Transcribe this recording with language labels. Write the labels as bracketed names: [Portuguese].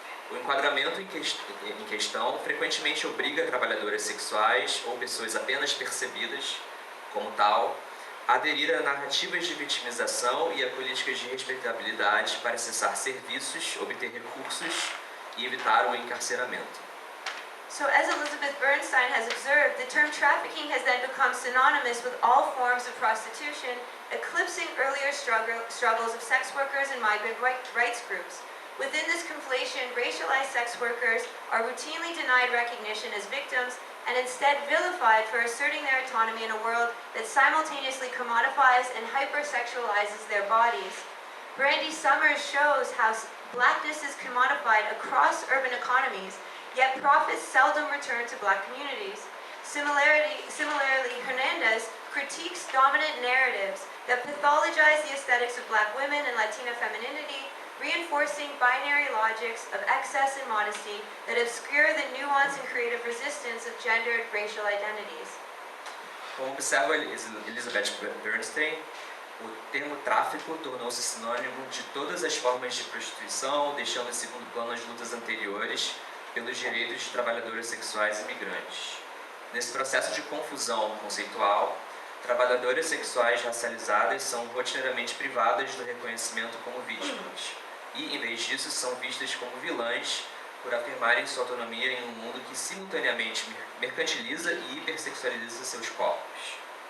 [Portuguese] O enquadramento em questão frequentemente obriga trabalhadoras sexuais ou pessoas apenas percebidas como tal a aderir a narrativas de vitimização e a políticas de respeitabilidade para acessar serviços, obter recursos e evitar o encarceramento. [English] So as Elizabeth Bernstein has observed, the term trafficking has then become synonymous with all forms of prostitution, eclipsing earlier struggles of sex workers and migrant rights groups. Within this conflation, racialized sex workers are routinely denied recognition as victims and instead vilified for asserting their autonomy in a world that simultaneously commodifies and hypersexualizes their bodies. Brandy Summers shows how blackness is commodified across urban economies, yet profits seldom return to black communities. Similarly, Hernandez critiques dominant narratives that pathologize the aesthetics of Black women and Latina femininity, reinforcing binary logics of excess and modesty that obscure the nuance and creative resistance of gendered racial identities. [Portuguese] Como observa Elizabeth Bernstein, o termo tráfico tornou-se sinônimo de todas as formas de prostituição, deixando em segundo plano as lutas anteriores pelos direitos de trabalhadoras sexuais imigrantes. Nesse processo de confusão conceitual, trabalhadoras sexuais racializadas são rotineiramente privadas do reconhecimento como vítimas e, em vez disso, são vistas como vilãs por afirmarem sua autonomia em um mundo que simultaneamente mercantiliza e hipersexualiza seus corpos.